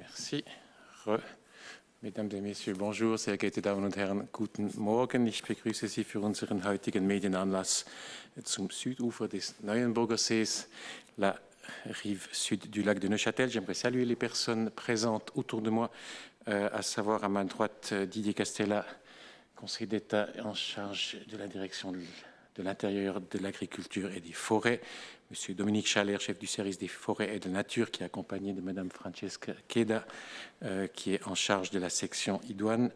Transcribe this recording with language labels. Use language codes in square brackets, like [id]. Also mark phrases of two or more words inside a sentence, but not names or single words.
[fr] Merci. Mesdames et Messieurs, bonjour, [de] sehr geehrte Damen und Herren, guten Morgen. Ich begrüße Sie für unseren heutigen Medienanlass zum Südufer des Neuenburger Sees, [fr] la rive sud du lac de Neuchâtel. J'aimerais saluer les personnes présentes autour de moi, à savoir à ma droite Didier Castella, conseiller d'État en charge de la direction de l'intérieur, de l'agriculture et des forêts. Monsieur Dominique Chalère, chef du service des forêts et de nature, qui est accompagné de Madame Francesca Cheda, qui est en charge de la section idoine.